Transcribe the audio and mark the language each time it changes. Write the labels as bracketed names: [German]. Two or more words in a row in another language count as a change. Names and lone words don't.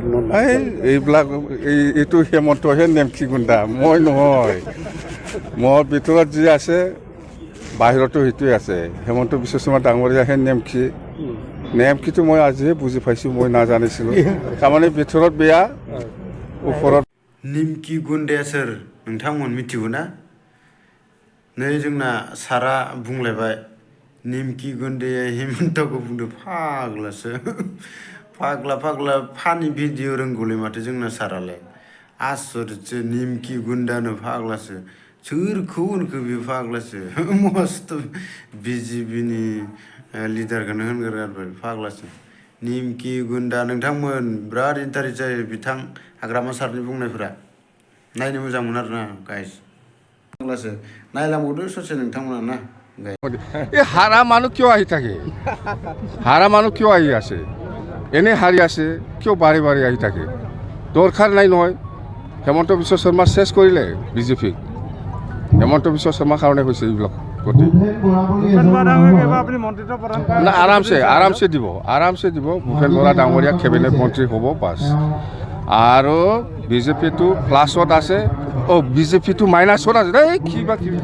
[Assamese] এইবিলাক এইটো হেমন্তহে নেমকি গুণ্ডা মই নহয় মোৰ ভিতৰত যি আছে বাহিৰতো সেইটোৱে আছে হেমন্ত বিশ্ব শৰ্মা ডাঙৰীয়াহে নেমকিটো মই আজিহে বুজি পাইছোঁ মই নাজানিছিলোঁ তাৰমানে ভিতৰত বেয়া ওপৰত [Bodo] नेमकि गुन्दाया सोर नोंथांमोन मिथिगौ ना नै जोंना सारा बुंलायबाय नेमकि गुन्दाया हेमन्तखौ बुंदों फाग्लासो फाग्ला फानि भिडिअ रोंगौलै माथो जोंना सारालाय आसरितसो नेमकि गुन्दानो फाग्लासो सोरखौ होनखो बे फाग्लासो मस्त बिजेपिनि लिडारखौनो होनगोरबाय फाग्लासो नेमकि गुन्दा नोंथांमोन बिराद इन्टारेस्ट जायो बिथां हाग्रामा सारनि बुंनायफोरा नायनो मोजां मोनो आरोना गाइस फाग्लासो नायलांबावदो ससे नोंथांमोना ना [Assamese] এই হাৰা মানুহ কিয় আহি থাকে হাৰা মানুহ কিয় আহি আছে এনে হাৰি আছে কিয় বাৰে বাৰে আহি থাকে দৰকাৰ নাই নহয় হেমন্ত বিশ্ব শৰ্মা শেষ কৰিলে বিজেপিক হেমন্ত বিশ্ব শৰ্মাৰ কাৰণে হৈছে এইবিলাক না আৰামছে দিব ভূপেন বৰা ডাঙৰীয়া কেবিনেট মন্ত্ৰী হ'ব বাছ আৰু বিজেপিটো প্লাছত আছে বিজেপিটো মাইনাছত আছে কিবা